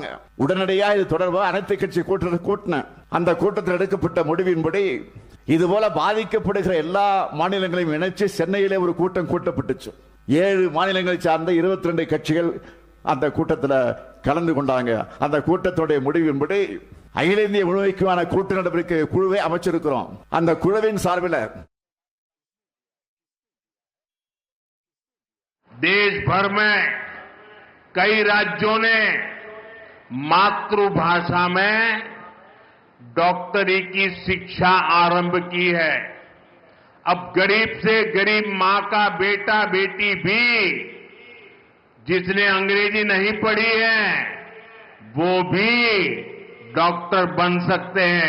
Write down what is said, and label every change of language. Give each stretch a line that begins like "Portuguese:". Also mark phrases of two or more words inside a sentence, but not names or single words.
Tamil: உடனடியாக இது தொடர்பாக அனைத்து கட்சி கூட்டின அந்த கூட்டத்தில் எடுக்கப்பட்ட முடிவின்படி இதுபோல பாதிக்கப்படுகிற எல்லா மாநிலங்களையும் இணைச்சு சென்னையிலே ஒரு கூட்டம் கூட்டப்பட்டுச்சு. 7 மாநிலங்களை சார்ந்த 22 கட்சிகள் அந்த கூட்டத்தில் கலந்து கொண்டாங்க. அந்த கூட்டத்துடைய முடிவின்படி அகில இந்திய முழுமைக்கான கூட்டு நடவடிக்கை குழுவை அமைச்சிருக்கிறோம். அந்த குழுவின் சார்பில்
Hindi: देश भर में कई राज्यों ने मातृभाषा में डॉक्टरी की शिक्षा आरंभ की है. अब गरीब से गरीब मां का बेटा बेटी भी जिसने अंग्रेजी नहीं पढ़ी है वो भी डॉक्टर बन सकते हैं.